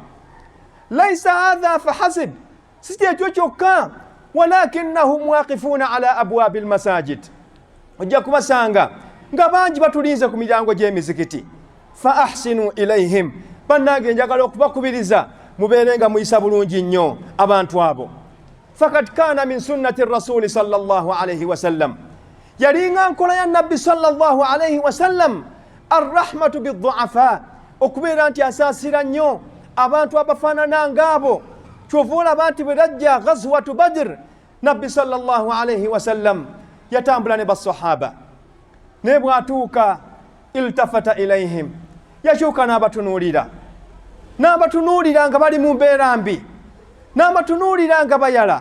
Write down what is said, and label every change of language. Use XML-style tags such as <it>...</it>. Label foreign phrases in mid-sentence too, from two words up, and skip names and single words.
<ar>ليس هذا فحسب,</ar> <lg>si ekyo kyokka,</lg> <ar>ولكنهم واقفون على أبواب المساجد,</ar> <lg>ojja kubasanga nga bangi batulinze ku miryango gy'emizikiti.</lg> <ar>فأحسنوا إليهم,</ar> <lg>bannange njagala okubakubiriza mubeere nga muyisa bulungi nnyo abantu abo.</lg> <ar>فقد كان من سنة الرسول صلى الله عليه وسلم,</ar> <lg>yalinga nkola ya nabbi</lg> <ar>صلى الله عليه وسلم الرحمة بالضعفاء,</ar> <lg>okubeera nti asaasira nnyo abantu abafaanana ng'abo. Kyova olaba nti bwe rajja ghazwatu badr, nabbi</lg> <ar>صلى الله عليه وسلم</ar> <lg>yatambula ne basahaba, ne bwatuuka</lg> <ar>التفت إليهم,</ar> <lg>yakyuka n'abatunuulira, n'abatunuulira nga bali mu mbeera mbi, n'abatunuulira nga bayala.</lg>